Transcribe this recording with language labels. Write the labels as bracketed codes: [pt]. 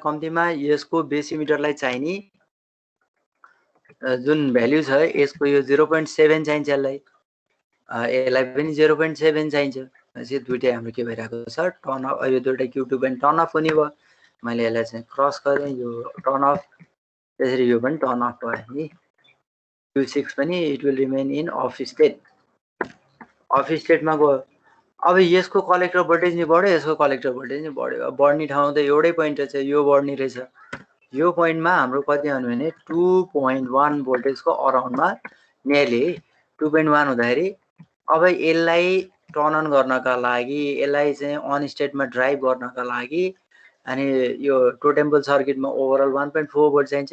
[ne] कम्तीमा यसको बेस इमिटरलाई चाहिने जुन भ्याल्यु छ यसको यो 0.7 चाहिन्छ। यसलाई पनि 0.7 चाहिन्छ। चाहिँ दुईटै हाम्रो के भइरहेको छ टर्न अफ। यो दुईटै Q2 पनि टर्न अफ हुने भयो। मैले यसलाई चाहिँ क्रस गरेँ, यो टर्न अफ। त्यसरी यो पनि टर्न अफ भयो नि। [en] Q6 पनि it will remain in off state. [ne] Of स्टेटमा गयो। अब यसको कलेक्टर भोल्टेज नि बढ्यो, यसको कलेक्टर भोल्टेज नि बढ्यो। बढ्ने ठाउँ त एउटै पोइन्ट छ, यो बढ्ने रहेछ। यो पोइन्टमा हाम्रो कति आउनु भने 2.1 भोल्टेजको अराउन्डमा नियरली 2.1 हुँदाखेरि अब यसलाई टर्न अन गर्नका लागि, यसलाई चाहिँ अन स्टेटमा ड्राइभ गर्नका लागि अनि यो टोटेम्पल सर्किटमा ओभरअल 1.4 भोल्ट चाहिन्छ।